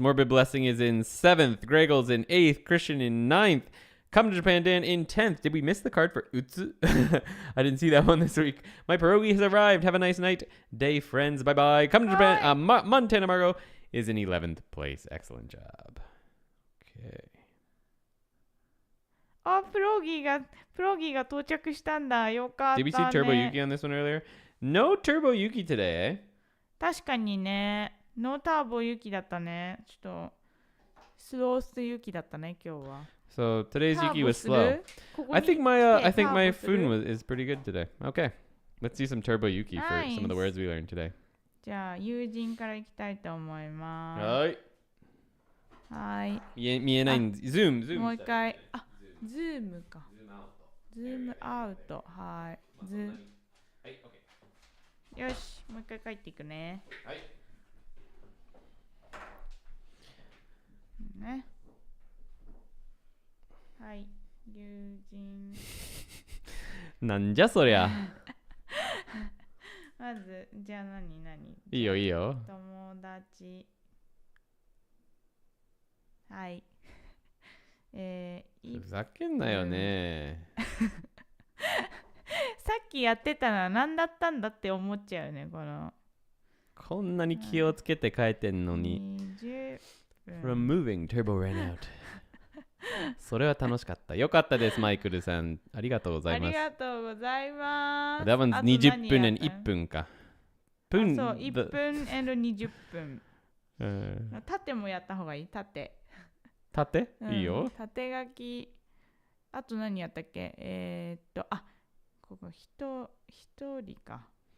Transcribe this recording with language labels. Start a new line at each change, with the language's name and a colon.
English: Morbid Blessing is in 7th. Greggles in 8th. Christian in 9th. Come to Japan Dan in 10th. Did we miss the card for Utsu? I didn't see that one this week. My pierogi has arrived. Have a nice night. Day, friends. Bye-bye. Come to Japan. Montana Margo is in 11th place. Excellent job. Okay.
Japanese: あ、プロギーが到着したんだ。よかったね。
English: Did we see Turbo Yuki on this one earlier? No Turbo Yuki today, eh?
Japanese: 確かにね。ノーターボユキだったね。ちょっとスロースユキだったね、今日は。
English: So today's Yuki was slow. I think my Fun is pretty good today. Okay. Let's see some Turbo Yuki for some of the words we learned today.
Japanese: じゃあ、友人からいきたいと思います。はい。見えないんで、Zoom。もう一回。あ、ズームか。ズームアウト。はい。よし、もう一回帰っていくね。はい。ね。はい。友人。なんじゃそりゃ。まず、じゃあ何いいよ。友達。はい。ふざけんなよね。さっきやってたのは何だったんだって思っちゃうね、こんなに気をつけて書いてんのに。
English: From moving, turbo ran out.
Japanese: それは楽しかった。よかったです、マイクルさん。ありがとうございます。ありがとうございます。
English: That one's
Japanese: 20分
English: and
Japanese: 1分か。そう、1分 and 20分。縦もやった方がいい、縦。いいよ。縦書き。あと何やったっけここ一人か。